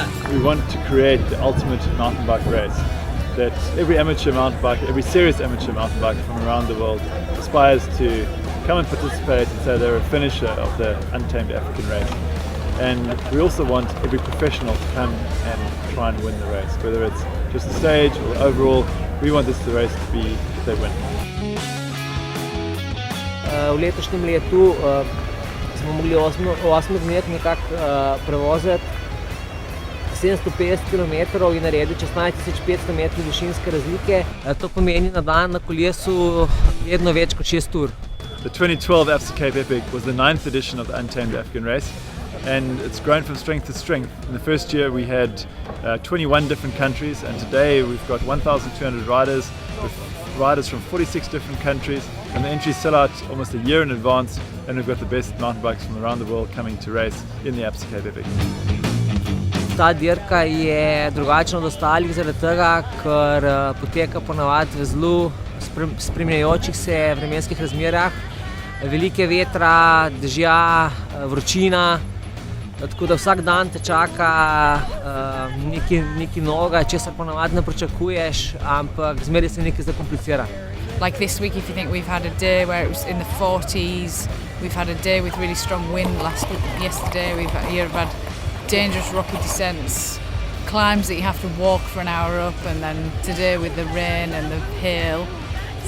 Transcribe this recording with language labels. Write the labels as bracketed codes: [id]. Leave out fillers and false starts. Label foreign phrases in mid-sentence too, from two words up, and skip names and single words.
[en] We want to create the ultimate mountain bike race that every amateur mountain bike, every serious amateur mountain biker from around the world aspires to come and participate and say they're a finisher of the Untamed African race. And we also want every professional to come and try and win the race, whether it's just the stage or overall. We want this race to be that they win. [sl] V letošnjem letu smo mogli 8 dni nekako prevoziti 750 km in narediti 16.500 metrov višinske razlike. To pomeni na dan na kolesu vedno več kot 6 ur. [en] The 2012 Absa Cape Epic was the 9th edition of the Untamed African race, and it's grown from strength to strength. In the first year we had 21 different countries, and today we've got 1,200 riders with riders from 46 different countries, and the entries sell out almost a year in advance, and we've got the best mountain bikes from around the world coming to race in the Absa Cape Epic. [sl] Ta dirka je drugačna od ostalih zaradi tega, ker poteka ponavadi v zelo spreminjajočih se vremenskih razmerah. Velike vetra, dežja, vročina, tako da vsak dan te čaka nekaj novega, česar ponavadi ne pričakuješ, ampak zmeraj se nekaj zakomplicira. [en] Like this week, if you think we've had a day where it was in the 40s, we've had a day with really strong wind yesterday, we've had dangerous rocky descents, climbs that you have to walk for an hour up, and then today with the rain and the hail.